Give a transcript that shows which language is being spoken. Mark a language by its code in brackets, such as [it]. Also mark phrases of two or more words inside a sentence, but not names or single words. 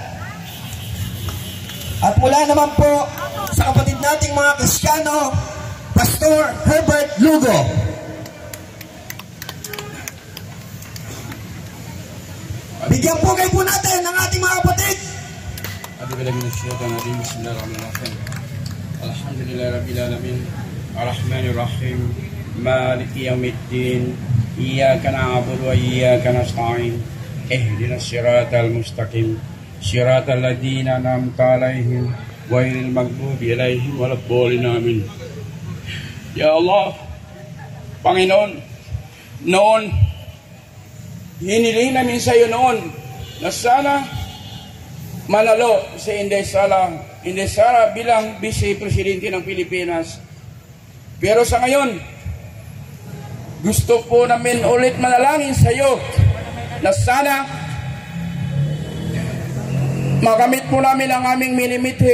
[tl] At mula naman po sa kapatid nating mga Kristiyano, Pastor Herbert Lugo. Bigyan po kayo po natin ng ating mga kapatid. [ar] بسم الله الرحمن الرحيم. الحمد لله رب العالمين، الرحمن الرحيم، مالك يوم الدين، إياك نعبد وإياك نستعين، اهدنا الصراط المستقيم، صراط الذين أنعمت عليهم، غير المغضوب عليهم ولا الضالين. Amin. يا الله, [tl] Panginoon, noon hiniling namin sa iyo noon na sana manalo si Inday Sara bilang Vice Presidente ng Pilipinas. Pero sa ngayon, gusto po namin ulit manalangin sa iyo na sana makamit po namin ang aming minimithi.